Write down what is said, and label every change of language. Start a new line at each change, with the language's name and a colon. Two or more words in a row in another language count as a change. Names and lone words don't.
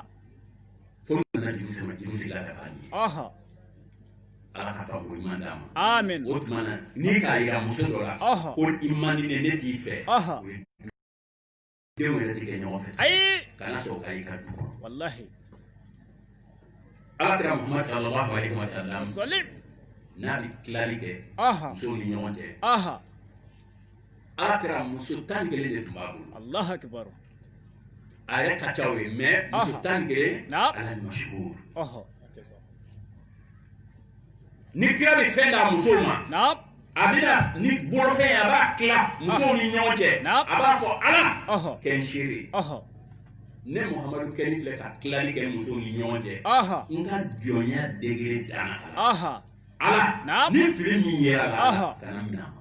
Bambara: fo nana juru sema juru sila ka b'a ɲɛ ala ka faamu ɲuman d'a ma amen o tuma na ni k'a yira muso dɔ la ko i man di ne t'i fɛ o ye denw yɛrɛ tɛ kɛ ɲɔgɔn fɛ ayi kana sɔn ka i ka du kɔnɔ wallahi
Arabic: alakira muhammad صلى الله عليه وسلم
Bambara: salim n'a bɛ tilali kɛ musow ni ɲɔgɔn cɛ alakira muso 11 de tun b'a bolo
Arabic: الله أكبر
Bambara: a yɛrɛ ka ca o ye mais muso 11 ala ni mashhur ni kira bɛ fɛn d'a musow ma a bɛna ni bolofɛn ye a b'a tila musow ni ɲɔgɔn cɛ a b'a fɔ ala kɛ n seere ne muhamadu kɛli filɛ ka tilali kɛ musow ni ɲɔgɔn cɛ n ka jɔnya degere danna ala ni fili min yera la kana minɛ a ma